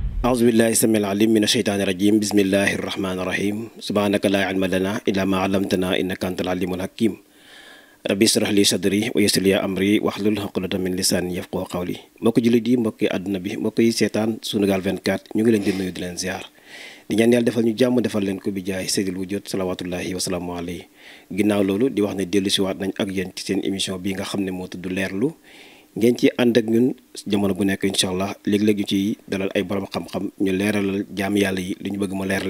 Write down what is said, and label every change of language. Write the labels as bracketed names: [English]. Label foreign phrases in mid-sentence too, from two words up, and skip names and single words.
[Arabic] أعوذ بالله السميع العليم من الشيطان الرجيم بسم الله الرحمن الرحيم سبحانك لا علم لنا إلا ما علمتنا إنك أنت العليم الحكيم ربي اشرح لي صدري ويسر لي أمري واحلل عقدة من لساني يفقهوا قولي [Wolof] mbokk jullit yi mbokk àdduna bi mbokk yi seetaan Sunugal 24 ñu ngi leen di nuyu di leen ziar di ñaan yàlla defal ñu jàmm defal leen ko bi jaay [Arabic] سيد الوجود صلوات الله وسلامه عليه [Wolof] ginnaaw loolu di wax ne dellu si waat nañ ak yéen ci seen émission bi nga xam ne moo tudd leerlu ngeen ci ànd ak ñun jamono bu nekk [Arabic] إن شاء الله [Wolof] léeg-léeg ñu ciy dalal ay borom xam-xam ñu leeralal jaam yàlla yi li ñu bëgg ma leer